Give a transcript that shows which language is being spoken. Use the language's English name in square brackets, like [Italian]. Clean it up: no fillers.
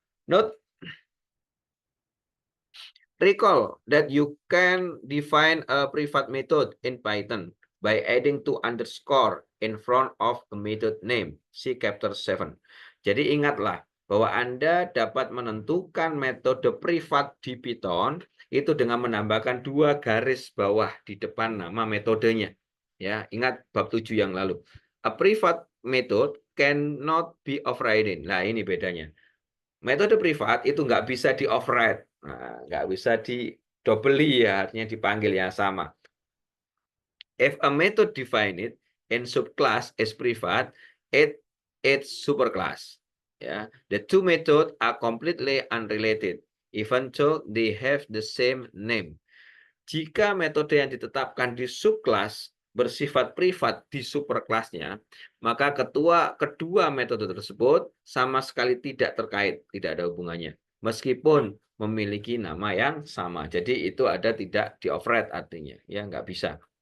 [English] Note, recall that you can define a private method in Python by adding two underscore in front of a method name. See chapter 7. [Indonesian] Jadi ingatlah bahwa Anda dapat menentukan metode privat di Python itu dengan menambahkan dua garis bawah di depan nama metodenya. Ya, ingat bab 7 yang lalu. [English] A private method cannot be overridden. [Indonesian] Nah, ini bedanya. Metode privat itu nggak bisa di-override. Nah, nggak bisa di-double ya, artinya dipanggil yang sama. [English] If a method defined in subclass is private, it's superclass. Ya, the two methods are completely unrelated, even though they have the same name. [Indonesian] Jika metode yang ditetapkan di subclass bersifat privat di superkelasnya, maka kedua metode tersebut sama sekali tidak terkait, tidak ada hubungannya, meskipun memiliki nama yang sama. Jadi itu ada tidak di-override artinya, ya nggak bisa.